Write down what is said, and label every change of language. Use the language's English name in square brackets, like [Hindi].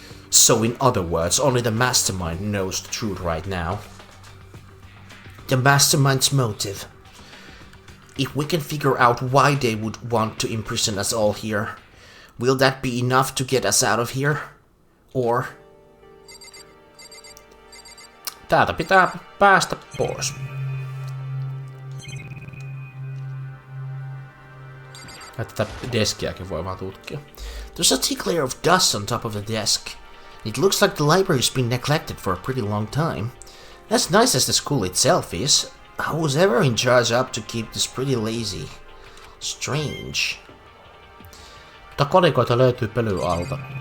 [English] So in other words, only the mastermind knows the truth right now. The mastermind's motive. If we can figure out why they would want to imprison us all here, will that be enough to get us out of here? Or... [Finnish] Täältä pitää päästä pois. Tätä deskiäkin voi vaan tutkia. [English] There's a thick layer of dust on top of the desk. It looks like the library's been neglected for a pretty long time. As nice as the school itself is, who's ever in charge up to keep this pretty lazy? Strange. [Finnish] Mutta kolikoita löytyy pölyn alta.